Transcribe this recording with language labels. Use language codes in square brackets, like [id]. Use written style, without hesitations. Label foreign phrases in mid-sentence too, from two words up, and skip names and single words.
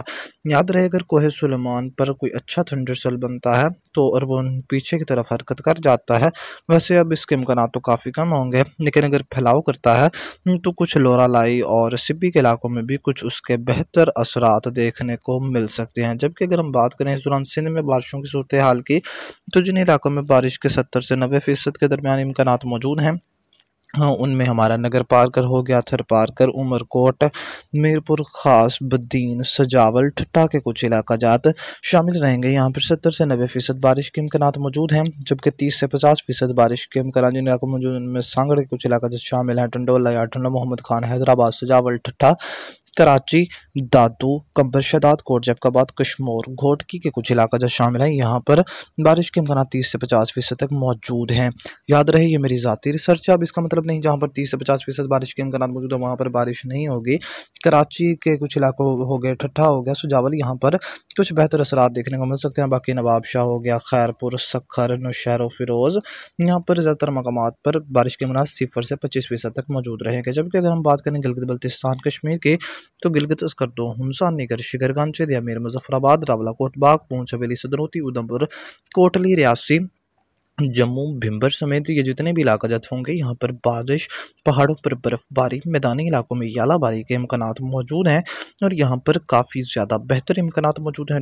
[ur] یاد رہے اگر کوہِ سلیمان پر کوئی اچھا [en] thunder cell [ur] بنتا ہے تو اور وہ پیچھے کی طرف حرکت کر جاتا ہے، ویسے اب اس کے امکان تو کافی کم ہوں گے، لیکن اگر پھیلاؤ کرتا ہے تو کچھ لورالائی اور سبی کے علاقوں میں بھی کچھ اس کے بہتر اثرات دیکھنے کو مل سکتے ہیں. جبکہ اگر ہم بات کریں اس دوران سندھ میں بارشوں کی صورت حال کی، تو جن علاقوں میں بارش کے 70 سے 90% کے درمیان امکان موجود ہیں، ہاں، ان میں ہمارا نگر پارکر ہو گیا, تھر پارکر، عمرکوٹ، میرپور خاص، بدین، سجاول، ٹھٹہ کے کچھ علاقہ جات شامل رہیں گے. یہاں پر 70 سے 90% بارش کے امکان موجود ہیں. جبکہ 30 سے 50% بارش کے امکان جن علاقوں میں موجود ہیں، ان میں سانگھڑ کے کچھ علاقہ جو شامل ہیں, ٹنڈولہ، یاٹھنڈا، محمد خان، حیدرآباد، سجاول، ٹھٹہ، کراچی، دادو، قمبر شداد، کوٹ جیفکاباد، کشمور، گھوٹکی کے کچھ علاقہ جو شامل ہے، یہاں پر بارش کے امکان 30 سے 50% تک موجود ہیں. یاد رہے یہ میری ذاتی ریسرچ ہے، اب اس کا مطلب نہیں جہاں پر 30 سے 50% بارش کے امکان موجود ہے وہاں پر بارش نہیں ہوگی. کراچی کے کچھ علاقوں ہو گئے، ٹھٹہ ہو گیا، سجاول، یہاں پر کچھ بہتر اثرات دیکھنے کو مل سکتے ہیں. باقی نوابشاہ ہو گیا, खैरपुर, सखर, नौशहर, फिरोज़, یہاں پر زیادہ تر مقامات پر بارش کے امکان 0 سے 25% تک موجود رہیں گے. جبکہ اگر ہم بات کریں گلگت بلتستان کشمیر کی، تو گلگت سکردو، ہنزہ، نگر، شکرگنج، امیر، مظفرآباد، راولاکوٹ، باغ، پونچھ، حویلی، سدروتی، ادھمپور، کوٹلی، ریاسی، جموں، بھمبر سمیت یہ جتنے بھی علاقہ جات ہوں گے، یہاں پر بارش، پہاڑوں پر برفباری، میدانی علاقوں میں یالاباری کے امکانات موجود ہیں اور یہاں پر کافی زیادہ بہتر امکانات موجود ہیں.